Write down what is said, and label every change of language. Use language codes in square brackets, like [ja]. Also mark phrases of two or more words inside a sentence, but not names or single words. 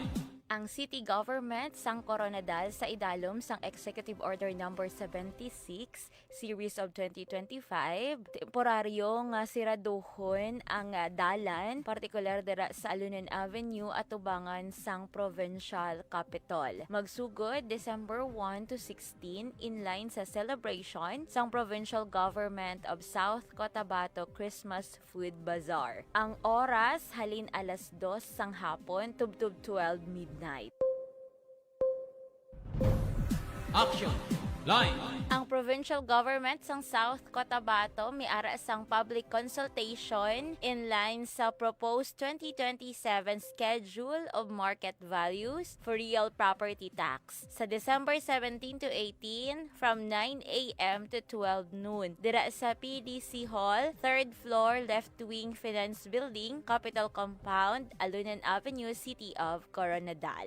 [hil] Ang city government sang Coronadal sa idalom sang Executive Order Number 76 Series of 2025 temporaryo nga siraduhon ang dalan partikular dira sa Alunan Avenue at tubangan sang provincial capital. Magsugod [en] December 1 to 16 in line [hil] sa celebration sang Provincial Government of South Cotabato Christmas Food Bazaar. Ang oras halin alas 2 sang hapon tubtub 12 midnight. [en] Action. Line. [hil] Ang provincial government sang South Cotabato miara sang [en] public consultation in line [hil] sa [en] proposed 2027 schedule of market values for real property tax [hil] sa [en] December 17 to 18 from 9 a.m. to 12 noon [hil] dira sa [en] PDC Hall, 3rd floor, left wing Finance Building, Capital Compound, Alunan Avenue, City of Coronadal.